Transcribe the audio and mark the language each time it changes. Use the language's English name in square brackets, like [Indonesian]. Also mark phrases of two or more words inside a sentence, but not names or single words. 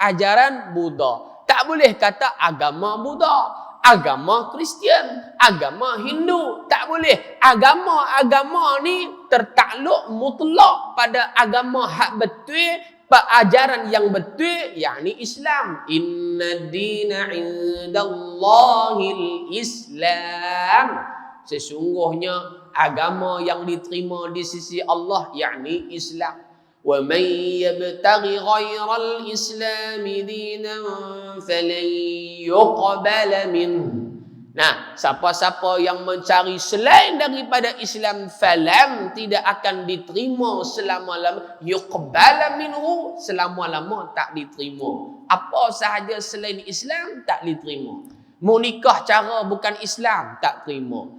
[Malay] Ajaran Buddha, tak boleh kata agama Buddha. Agama Kristian, agama Hindu, tak boleh. Agama ni tertakluk mutlak pada agama hak betul, ajaran yang betul, yakni Islam. [Arabic] إن الدين عند الله الإسلام. [Malay] Sesungguhnya agama yang diterima di sisi Allah, yakni Islam. [Arabic] وَمَنْ يَبْتَغِ غَيْرَ الْإِسْلَامِ دِينًا فَلَنْ يُقْبَلَ مِنْهُ. [Malay] Siapa-siapa yang mencari selain daripada Islam, falam, tidak akan diterima selama-lama. [Arabic] يقبل منه, [Malay] selama-lama tak diterima. Apa sahaja selain Islam tak diterima. Mu nikah cara bukan Islam, tak terima.